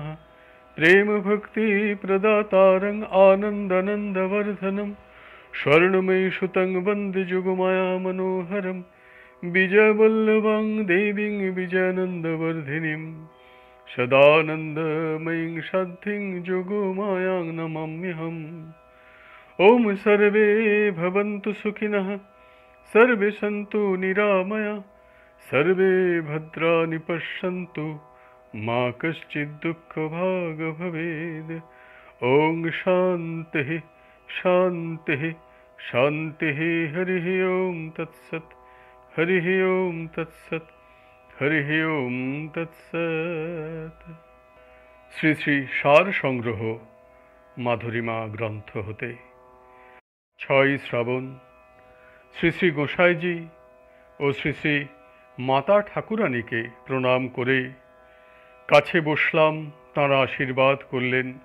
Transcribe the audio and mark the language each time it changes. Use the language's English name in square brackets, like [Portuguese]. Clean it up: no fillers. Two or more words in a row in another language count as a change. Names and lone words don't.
[Sanskrit] প্রেম ভক্তি প্রদাতারং আনন্দানন্দবর্ধনম, স্বর্ণময়ী সুতং বন্দে যুগমায়া মনোহরম, বিজয়বল্লভং দেবীং বিজয়ানন্দবর্ধিনীম, সদানন্দময়ীং সাধ্যিং যোগমায়াং নমাম্যহম। ওম সর্বে ভবন্তু সুখিনঃ, সর্বে সন্তু নিরাময়া, সর্বে ভদ্রাণি পশ্যন্তু, মা কশ্চিৎ দুঃখভাগ ভবেদ। ওং শান্তিঃ শান্তিঃ শান্তিঃ। হরিঃ ওম তৎসৎ, হরিঃ ওম তৎসৎ, হরিঃ ওম তৎসৎ। [Bangla] শ্রী শ্রী সার সংগ্রহ মাধুরীমা গ্রন্থ হতে 6ই শ্রাবণ শ্রী শ্রী গোসাইজি ও শ্রী শ্রী মাতা ঠাকুরানীকে প্রণাম করে কাছে বসলাম, তাঁরা আশীর্বাদ করলেন।